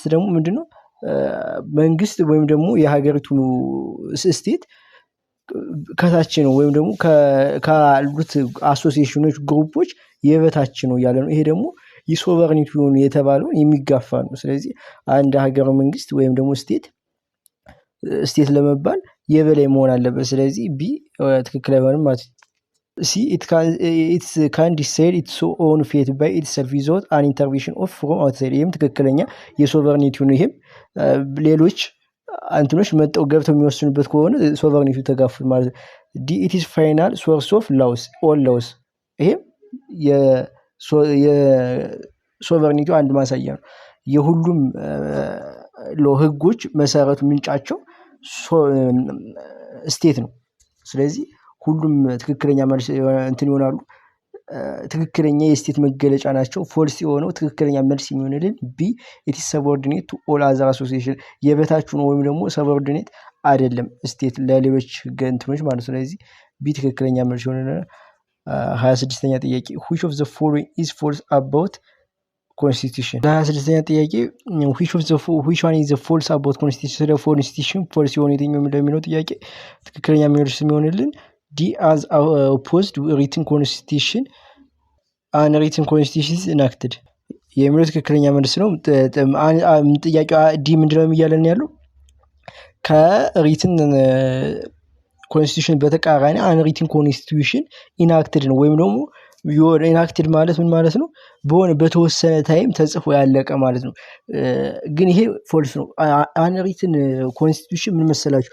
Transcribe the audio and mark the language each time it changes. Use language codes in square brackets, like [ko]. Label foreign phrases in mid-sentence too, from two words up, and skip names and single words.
[am] ደግሞ ምንድነው መንግስት ወይም ደግሞ የሀገሪቱ ስቴት ከታች ነው ወይም ደግሞ ካሉት አሶሲዬሽኖች ግሩፖች የበታች ነው ያለ ነው። ይሄ ደግሞ የሶቨርኒቲ የተባለውን የሚጋፋ ነው። ስለዚህ አንድ ሀገር መንግስት ወይም ደግሞ ስቴት ለመባል የበላይ መሆን አለበት። ስለዚህ ቢ ትክክል አይሆንም ማለት ነው። ሲ [en] it can decide its own fate by itself without an intervention of from outside። [am] ይህም ትክክለኛ የሶቨርኒቲው ነው። ይህም ሌሎች አንትኖች መጠው ገብተው የሚወስኑበት ከሆነ ሶቨርኒቲው ተጋፍል ማለት ነው። ዲ [en] it is final source of laws all laws። [am] ይሄም የሶቨርኒቲው አንድ ማሳያ ነው። የሁሉም ህጎች መሰረቱ ምንጫቸው ስቴት ነው። ስለዚህ ሁሉም ትክክለኛ መልስ ይሆናሉ። ትክክለኛ የስቴት መገለጫ ናቸው። ፎልስ የሆነው ትክክለኛ መልስ የሚሆንልን ቢ [en] it is subordinate to all other association። [am] የበታች ነው ወይም ደግሞ ሰብኦርዲኔት አይደለም ስቴት ለሌሎች እንትኖች ማለት ነው። ስለዚህ ቢ ትክክለኛ መልስ ይሆንልናል። 26ኛ ጥያቄ [en] which of the following is false about constitution? [am] 26ኛ ጥያቄ [en] which one is the false about constitution? [am] ስለ constitution ፎልስ የሆነ የትኛው እንደሚለው ጥያቄ ትክክለኛ መልስ የሚሆንልን ዲ [en] as opposed written constitution and written constitution is enacted [am] የሚለው ትክክለኛ መልስ ነው። ጥያቄው ዲ ምንድነው እያለን ያለው? [en] written constitution [am] በተቃራኒ [en] unwritten constitution enacted [am] ነው ወይም ደግሞ ኢንአክትድ ማለት ምን ማለት ነው? በሆነ በተወሰነ ታይም ተጽፎ ያለቀ ማለት ነው። ግን ይሄ ፎልስ ነው። [en] unwritten constitution [am] ምን መሰላችሁ?